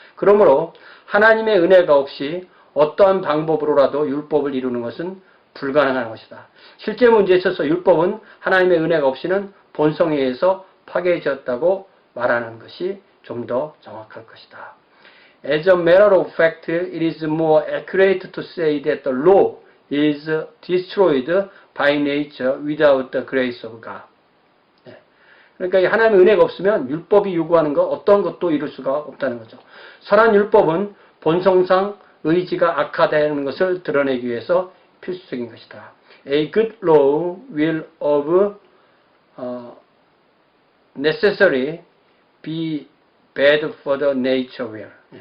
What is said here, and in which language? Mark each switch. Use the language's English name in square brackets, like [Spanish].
[Korean] 그러므로 하나님의 은혜가 없이 어떠한 방법으로라도 율법을 이루는 것은 불가능한 것이다. 실제 문제에 있어서 율법은 하나님의 은혜가 없이는 본성에 의해서 파괴해졌다고 말하는 것이 좀 더 정확할 것이다. [English] As a matter of fact, it is more accurate to say that the law is destroyed by nature without the grace of God. [Korean] 그러니까 하나님의 은혜가 없으면 율법이 요구하는 것 어떤 것도 이룰 수가 없다는 거죠. 선한 율법은 본성상 의지가 악화되는 것을 드러내기 위해서 필수적인 것이다. [English] A good law will of necessary be bad for the nature will.